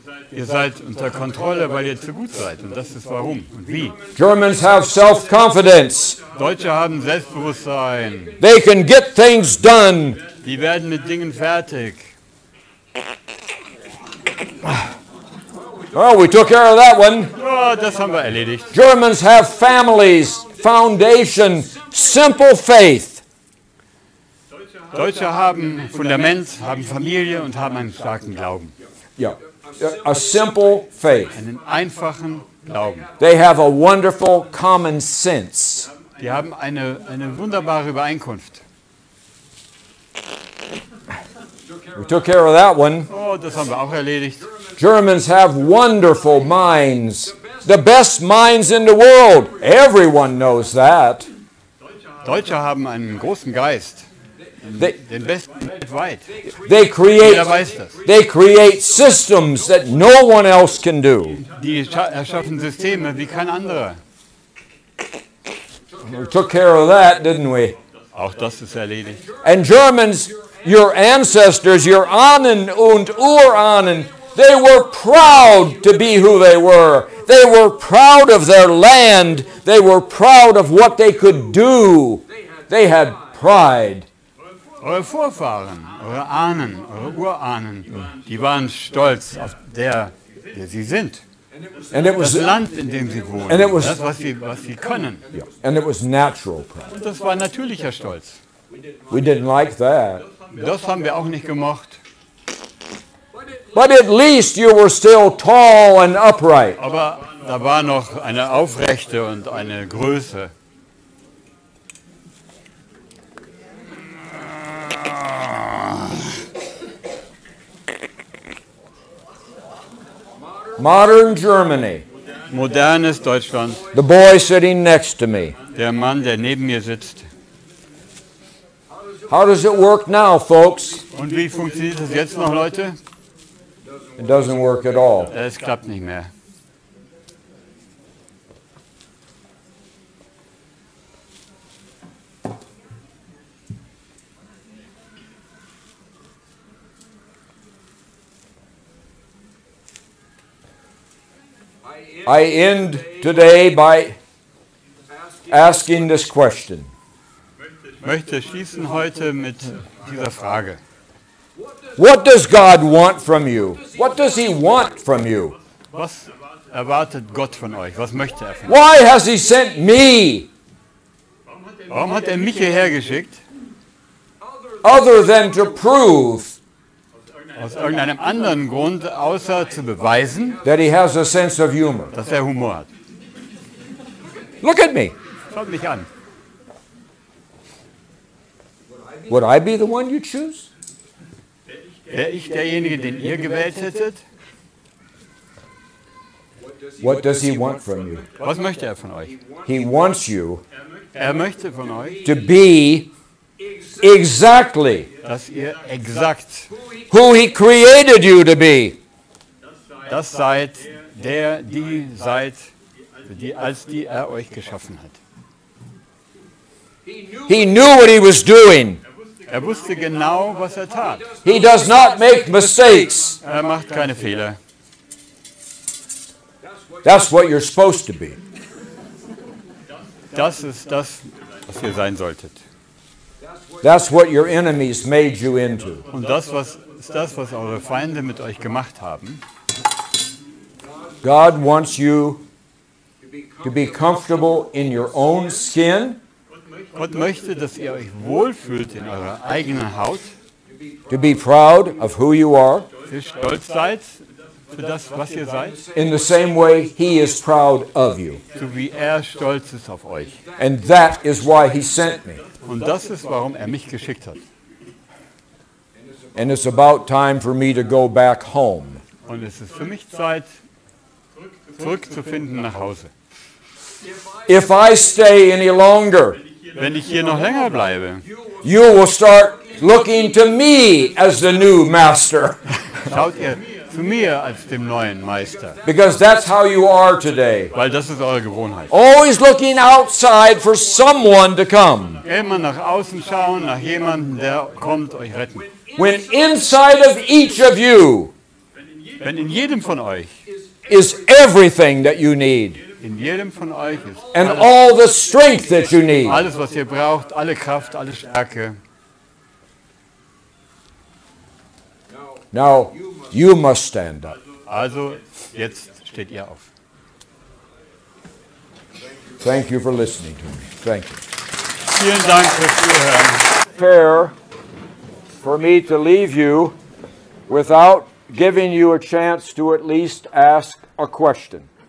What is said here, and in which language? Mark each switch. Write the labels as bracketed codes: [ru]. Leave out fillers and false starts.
[de] Ihr seid unter Kontrolle, weil ihr zu gut seid. Und das ist warum und wie. [en] Germans have self-confidence. [de] Deutsche haben Selbstbewusstsein. [en] They can get things done. [de] Die werden mit Dingen fertig. [en] Oh, we took care of that one. [de] Ja, das haben wir erledigt. [en] Germans have families, foundation, simple faith. [de] Deutsche haben Fundament, haben Familie und haben einen starken Glauben. [en] Yeah, a simple faith. [de] Einen einfachen Glauben. [en] They have a wonderful common sense. [de] Die haben eine wunderbare Übereinkunft. [en] We took care of that one. [de] Oh, das haben wir auch erledigt. [en] Germans have wonderful minds. The best minds in the world. Everyone knows that. [de] Deutsche haben einen großen Geist. Den besten weltweit. [en] They [de] Jeder weiß das. [en] create systems that no one else can do. [de] Die erschaffen Systeme wie kein anderer. [en] We took care of that, didn't we? [de] Auch das ist erledigt. [en] And Germans, your ancestors, your [de] Ahnen und Urahnen, [en] they were proud to be who they were. They were proud of their land. They were proud of what they could do. They had pride. [de] Eure Vorfahren, eure Ahnen, eure Urahnen, die waren stolz auf der sie sind. [en] And it [de] Das [en] was, [de] Land, in dem sie wohnen. [en] And it was- [de] Das, was sie können. [en] and it was natural pride. [de] Und das war natürlicher Stolz. [en] We didn't like that. [de] Das haben wir auch nicht gemocht. [en] But at least you were still tall and upright. [de] Aber da war noch eine Aufrechte und eine Größe. [en] Modern Germany. [de] Modernes Deutschland. [en] The boy sitting next to me. [de] Der Mann, der neben mir sitzt. [en] How does it work now, folks? [de] Und wie funktioniert das jetzt noch, Leute? [en] It doesn't work at all. [de] Es klappt nicht mehr. [en] I end today by asking this question. [de] Ich möchte schließen heute mit dieser Frage. [en] What does God want from you? What does He want from you? [de] Was erwartet Gott von euch? Was möchte er von euch? [en] Why has He sent me [de] Warum hat er mich hierher geschickt? [en] other than to prove [de] Aus irgendeinem anderen Grund, außer zu beweisen, [en] that He has a sense of humor? [de] dass er Humor hat. [en] Look at me. [de] Schaut mich an. [en] Would I be the one you choose? [de] Wäre ich derjenige, den ihr gewählt hättet? [en] What does He want from you? [de] Was möchte er von euch? [en] He wants you [de] Er möchte von euch, [en] to be exactly [de] dass ihr exakt [en] who He created you to be. [de] das seid, die seid, als die er euch geschaffen hat. [en] He knew what He was doing. [de] Er wusste genau, was er tat. [en] He does not make mistakes. [de] Er macht keine Fehler. [en] That's what you're supposed to be. [de] Das ist das, was ihr sein solltet. [en] That's what your enemies made you into. [de] Und das ist das, was eure Feinde mit euch gemacht haben. [en] God wants you to be comfortable in your own skin, [de] Gott möchte, dass ihr euch wohlfühlt in eurer eigenen Haut, [en] to be proud of who you are, [de] dass ihr stolz seid für das, was ihr seid, [en] in the same way He is proud of you. [de] so wie er stolz ist auf euch. [en] And that is why He sent me. [de] Und das ist, warum er mich geschickt hat. [en] And it's about time for me to go back home. [de] Und es ist für mich Zeit, zurückzufinden nach Hause. [en] If I stay any longer, [de] Wenn ich hier noch länger bleibe, [en] you will start looking to me as the new master. [de] schaut ihr zu mir als dem neuen Meister, [en] Because that's how you are today. [de] weil das ist eure Gewohnheit. [en] Always looking outside for someone to come. [de] Immer nach außen schauen, nach jemandem, der kommt, euch retten. [en] When inside of each of you [de] Wenn in jedem von euch, [en] is everything that you need [de] in jedem von euch ist [en] and all the strength that you need. [de] alles, was ihr braucht, alle Kraft, alle Stärke. [en] Now, you must stand up. [de] Also, jetzt steht ihr auf. [en] Thank you for listening to me. Thank you. [de] Vielen Dank fürs Zuhören. [en] Fair for me to leave you without giving you a chance to at least ask a question.